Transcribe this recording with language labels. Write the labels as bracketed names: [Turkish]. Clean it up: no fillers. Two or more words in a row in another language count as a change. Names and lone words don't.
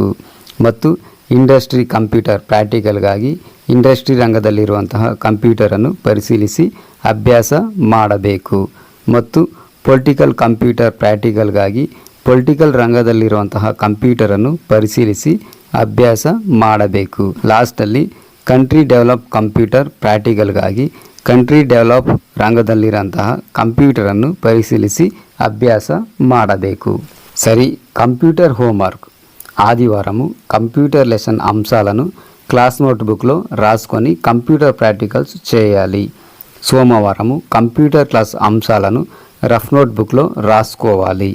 [Kannada] ಮತ್ತು ಇಂಡಸ್ಟ್ರಿ ಕಂಪ್ಯೂಟರ್ ಪ್ರಾಕ್ಟಿಕಲ್ಗಾಗಿ ಇಂಡಸ್ಟ್ರಿ ರಂಗದಲ್ಲಿರುವಂತಹ ಕಂಪ್ಯೂಟರನ್ನು ಪರಿಶೀಲಿಸಿ ಅಭ್ಯಾಸ ಮಾಡಬೇಕು. ಮತ್ತು ಪೊಲಿಟಿಕಲ್ ಕಂಪ್ಯೂಟರ್ ಪ್ರಾಕ್ಟಿಕಲ್ಗಾಗಿ ಪೊಲಿಟಿಕಲ್ ರಂಗದಲ್ಲಿರುವಂತಹ ಕಂಪ್ಯೂಟರನ್ನು ಪರಿಶೀಲಿಸಿ ಅಭ್ಯಾಸ ಮಾಡಬೇಕು. ಲಾಸ್ಟಲ್ಲಿ ಕಂಟ್ರಿ ಡೆವಲಪ್ ಕಂಪ್ಯೂಟರ್ ಪ್ರಾಕ್ಟಿಕಲ್ಗಾಗಿ ಕಂಟ್ರಿ ಡೆವಲಪ್ ರಂಗದಲ್ಲಿರುವಂತಹ ಕಂಪ್ಯೂಟರನ್ನು ಪರಿಶೀಲಿಸಿ ಅಭ್ಯಾಸ ಮಾಡಬೇಕು. సరి. [Telugu] కంప్యూటర్ హోంవర్క్ ఆదివారము కంప్యూటర్ లెసన్ అంశాలను క్లాస్ నోట్బుక్లో రాసుకొని కంప్యూటర్ ప్రాక్టికల్స్ చేయాలి. సోమవారము కంప్యూటర్ క్లాస్ అంశాలను రఫ్ నోట్బుక్లో రాసుకోవాలి.